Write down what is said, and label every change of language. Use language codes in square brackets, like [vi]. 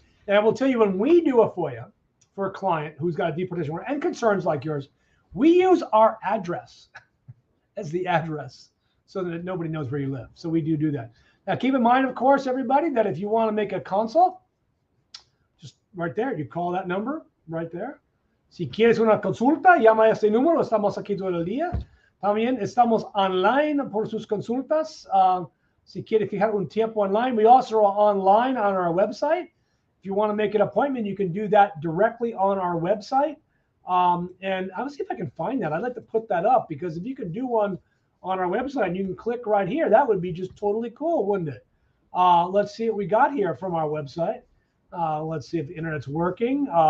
[en] And I will tell you, when we do a FOIA for a client who's got a deportation warrant and concerns like yours, we use our address as the address so that nobody knows where you live. So we do that. Now, keep in mind, of course, everybody, that if you want to make a consult, just right there, you call that number right there, [es] Si quieres una consulta, llama a este número. Estamos aquí todo el día. También estamos online por sus consultas. Si quiere fijar un tiempo online, [en] we also are online on our website. If you want to make an appointment, you can do that directly on our website. And I'll see if I can find that. I'd like to put that up because if you can do one on our website and you can click right here, that would be just totally cool, wouldn't it? Let's see what we got here from our website. Let's see if the internet's working.